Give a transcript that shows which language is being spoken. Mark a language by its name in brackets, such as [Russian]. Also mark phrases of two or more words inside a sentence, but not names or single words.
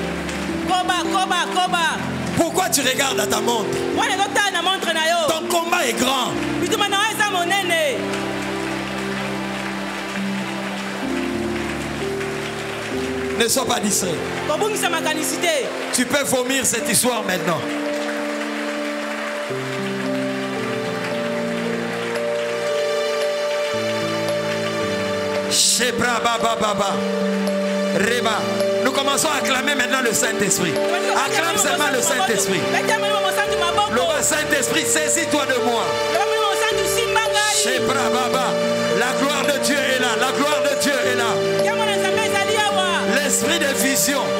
[French] Pourquoi tu regardes à ta montre? Ton combat est grand. Ne sois pas distrait. Tu peux vomir cette histoire maintenant. Shebra baba baba. [Kinyarwanda] Reba. [French] Nous commençons à acclamer maintenant le Saint-Esprit. Acclame seulement le Saint-Esprit. Le Saint-Esprit, saisis-toi de moi. Shebra baba. La gloire de Dieu est là. La gloire de Dieu est là. L'esprit de vision.